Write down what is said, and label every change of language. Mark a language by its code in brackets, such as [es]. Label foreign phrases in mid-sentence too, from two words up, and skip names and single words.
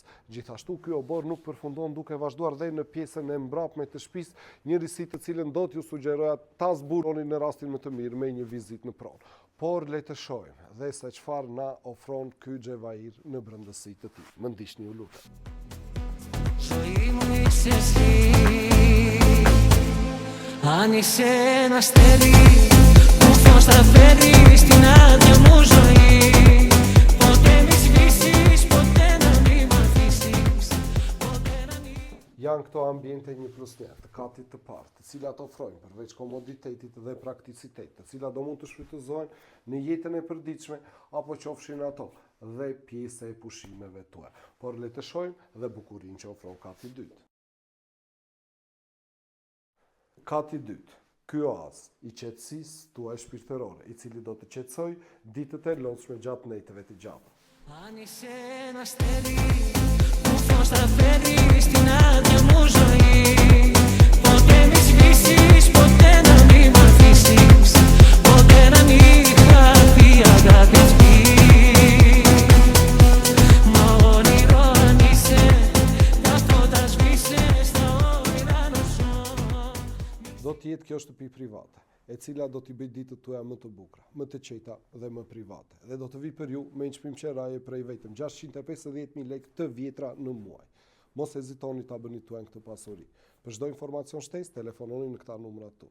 [sq] Gjithashtu ky obor nuk përfundon duke vazhduar dhe në pjesën e mbrapsme të shtëpisë, njërisit të cilën do t'ju sugjeroja ta zburoni në rastin më të mirë me një vizitë në pronë. Por le të shohim dhe se çfarë na ofron ky Xhevair në brendësi të tij. Më ndiqni ju lutem. [el] Αν είσαι ένα αστέρι που φως θα φέρει στην άδεια μου ζωή, ποτέ μη σβήσεις, ποτέ να μην μ' αφήσεις, ποτέ να μην... [sq] Janë këto ambiente 1+1 të katit të parë, të cilat ofrojnë përveç komoditetit dhe prakticitet, të cilat do mund të shfrytëzohen në jetën e përditshme apo qofshin ato dhe pjesë e pushimeve tuaja. Por le të shohim dhe bukurinë që ofron kati i dytë. Kati i dytë, ky oaz i qetësisë tuaj shpirtërore, i cili do të qetësoj ditët e lodhshme gjatë netëve të gjata. [el] Αν είσαι ένα αστέρι που φως θα φέρει στην άδεια μου ζωή, ποτέ μη σβήσεις, ποτέ να μην μ' αφήσεις, ποτέ να μην χαθεί η αγάπη αυτή. Μα όνειρο αν είσαι, τα φώτα σβήσε στα όνειρα να ζω. [sq] Do të jetë kjo shtëpi private, e cila do t'i bëjë ditët tuaja më të bukura, më të qeta dhe më private. Dhe do të vi për ju me një çmim qeraje prej vetëm 650.000 lekë të vjetra në muaj. Mos hezitoni ta bëni tuaj këtë pasuri. Për çdo informacion shtesë, telefononi në këta numra këtu.